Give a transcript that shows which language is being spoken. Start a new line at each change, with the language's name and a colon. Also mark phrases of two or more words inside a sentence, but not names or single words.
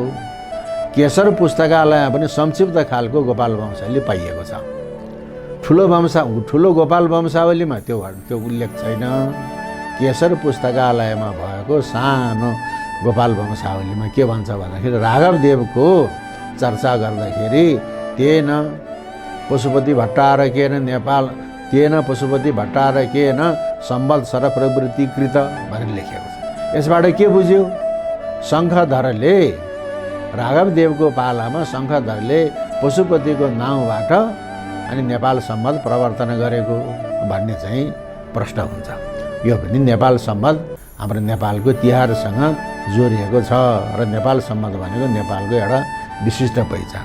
Nepali: केशर पुस्तकालयमा पनि संक्षिप्त खालको गोपाल वंशावली पाइएको छ। ठुलो गोपाल वंशावलीमा त्यो उल्लेख छैन। केशर पुस्तकालयमा भएको सानो गोपाल वंशावलीमा के भन्छ भन्दाखेरि राघव देवको चर्चा गर्दाखेरि
Sanskrit: तेन पशुपति भट्टारकेन नेपाल तेन पशुपति भट्टारकेन संवत्सर प्रवृत्तिकृत
Nepali: भनेर लेखेको छ। यसबाट के बुझ्यो? शङ्खधरले राघव देवको पालामा शङ्खधरले पशुपतिको नाउँबाट अनि नेपाल सम्मत प्रवर्तन गरेको भन्ने चाहिँ प्रश्न हुन्छ। यो पनि नेपाल सम्मत हाम्रो नेपालको तिहारसँग जोडिएको छ र नेपाल सम्मत भनेको नेपालको एउटा विशिष्ट पहिचान।